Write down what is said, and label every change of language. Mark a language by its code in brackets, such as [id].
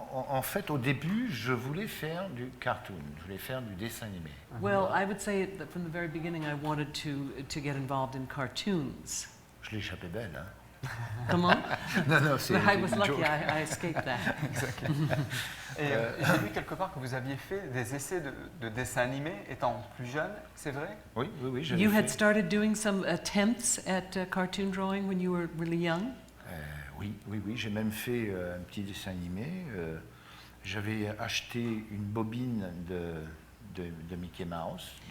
[fr] En fait, au début, je voulais faire du cartoon, je voulais faire du dessin animé. [en] Well, I would say that from the very beginning, I wanted to get involved in cartoons. [fr] Je l'ai échappé belle, hein. Comment? Non, c'est [en] I was [fr] une [en] lucky, joke. I escaped that. [fr] Exactement. Et j'ai lu quelque part que vous aviez fait des essais de dessin animé étant plus jeune, c'est vrai? Oui, je l'ai [en] You had started doing some attempts at cartoon drawing when you were really young? [fr] Oui, j'ai même fait un petit dessin animé. J'avais acheté une bobine de Mickey Mouse.